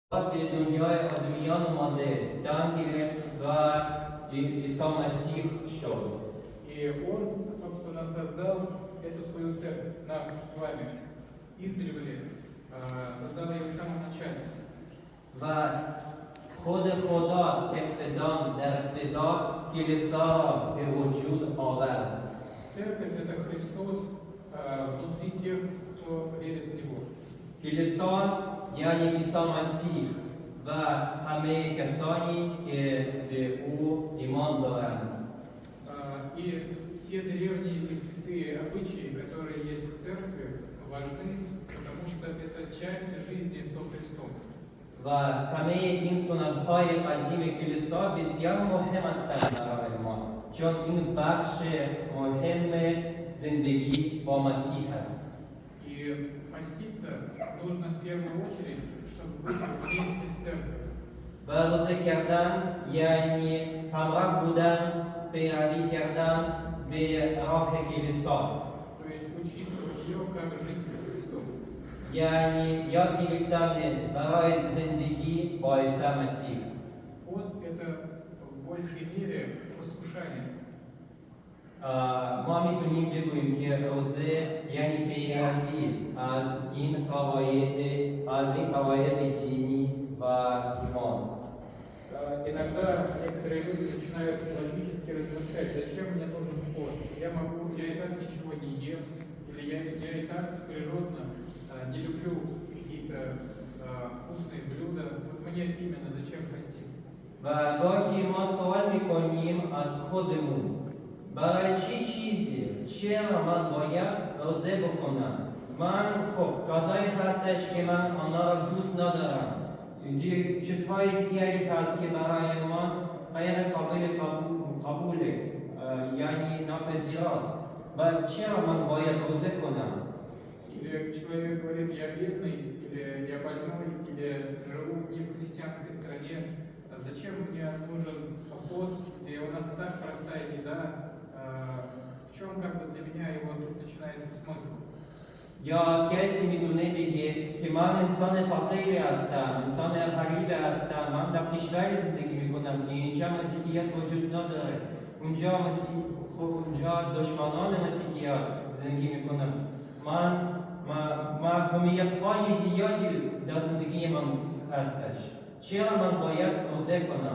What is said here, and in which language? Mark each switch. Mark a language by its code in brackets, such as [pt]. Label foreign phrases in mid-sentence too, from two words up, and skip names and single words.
[fa] به دنیای آدمیان اومده دم گرفت و عیسی مسیح شد. [ru] И Он, собственно, создал эту свою церковь, нас с вами, издревле, создал ее в самом начале. [fa] و خود خدا ابتدان در ابتدا کلیسا را به وجود آورد. [ru] Церковь – это Христос внутри тех, кто верит в Него. [fa] کلیسا یعنی عیسی مسیح و همه کسانی که به او ایمان دارند. [ru] И те древние и святые обычаи, которые есть в церкви, важны, потому что это часть жизни со Христом. [fa] و همه این سنت‌های قدیم کلیسا بسیار مهم هستند برای ما، چون این بخش مهم زندگی با مسیح است. [ru] И поститься нужно в первую очередь, чтобы быть вместе с церковью. [fa] و روزه کردن یعنی همراه بودن، پیروی کردن به راه کلیسا. [ru] То есть учиться у нее, как жить со Христом. [fa] یعنی یاد گرفتن برای زندگی با عیسی مسیح. [ru] Пост – это в большей мере послушание. [fa] ما میتونیم بگوییم که روزه یعنی پیروی از این قواعد دینی و ایمان. [ru] Иногда некоторые люди начинают логически размышлять, зачем мне нужен пост? Я и так ничего не ем, или я и так природно не люблю какие-то вкусные блюда. Вот мне именно зачем поститься? [fa] و گاهی ما سوال میکنیم از خودمون برای چه چیزی؟ چرا من باید روزه بکنم؟ من خب غذایی هستش که من آنها را دوست ندارم. چیزهای دیگری هست که برای ما غیر قابل قبوله، یعنی ناپذیر است. و چرا من باید روزه کنم؟ [ru] Или человек говорит, я бедный, или я больной, или живу не в христианской стране. Зачем мне нужен пост, где у нас и так простая еда? В чем как бы для меня его тут начинается смысл? [fa] یا کسی میتونه بگه که من انسان فقیری هستم، انسان غریب هستم، من در کشوری زندگی میکنم که اینجا مسیحیت وجود نداره، اونجا دشمنان مسیحیت زندگی میکنم، من هویت‌های زیادی در زندگی من هستش، چرا من باید روزه کنم؟